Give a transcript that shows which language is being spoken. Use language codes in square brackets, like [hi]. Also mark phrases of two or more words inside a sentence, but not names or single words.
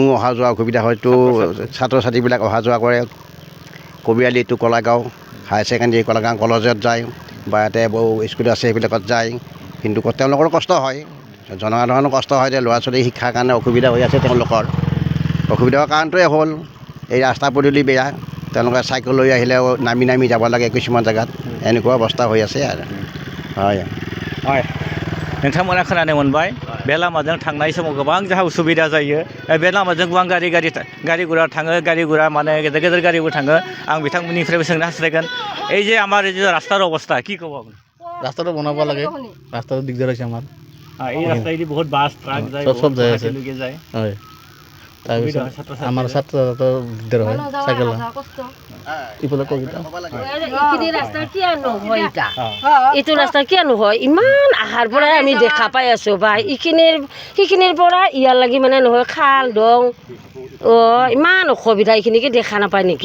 [as] অহা যোৱা অসুবিধা হয়তো ছাত্ৰ ছাত্ৰীবিলাক অহা যোৱা কৰে কবিৰালি টু কলাগাঁও [en] higher secondary [as] কলাগাঁও কলেজত যায় বা ইয়াতে বহু স্কুল আছে সেইবিলাকত যায় কিন্তু তেওঁলোকৰ কষ্ট হয় জনসাধাৰণৰ কষ্ট হয় যে ল'ৰা ছোৱালী শিক্ষাৰ কাৰণে অসুবিধা হৈ আছে তেওঁলোকৰ অসুবিধাৰ কাৰণটোৱে হ'ল এই ৰাস্তা পদূলি বেয়া তেওঁলোকে চাইকেল লৈ আহিলেও নামি নামি যাব লাগে কিছুমান জেগাত এনেকুৱা অৱস্থা হৈ আছে আৰু হয় [brx] হয় नोंथांमोना खोनानो मोनबाय बे लामाजों थांनाय समाव गोबां जोंहा उसुबिदा जायो बे लामाजों गोबां गारि गुरा थाङो गारि गुरा माने गेदेर गेदेर गारिबो थाङो आं बिथांमोननिफ्रायबो सोंनो हास्थायगोन [as] এই যে আমাৰ এই যে ৰাস্তাৰ অৱস্থা কি ক'ব আপুনি ৰাস্তাটো বনাব লাগে ৰাস্তাটো দিগদাৰ হৈছে আমাৰ এই ৰাস্তাইদি বহুত বাছ ট্ৰাক যায় চব যায় আছে যায় হয় তাৰপিছত আমাৰ ছাত্ৰ দিগদাৰ হয় চাইকেল এইটো ৰাস্তা কিয় নহয় ইমান আহাৰ পৰাই আমি দেখা পাই আছোঁ বা সিখিনিৰ পৰা ইয়াৰ লাগি মানে নহয় খাল দং ইমান অসুবিধা এইখিনিকে দেখা নাপায় নেকি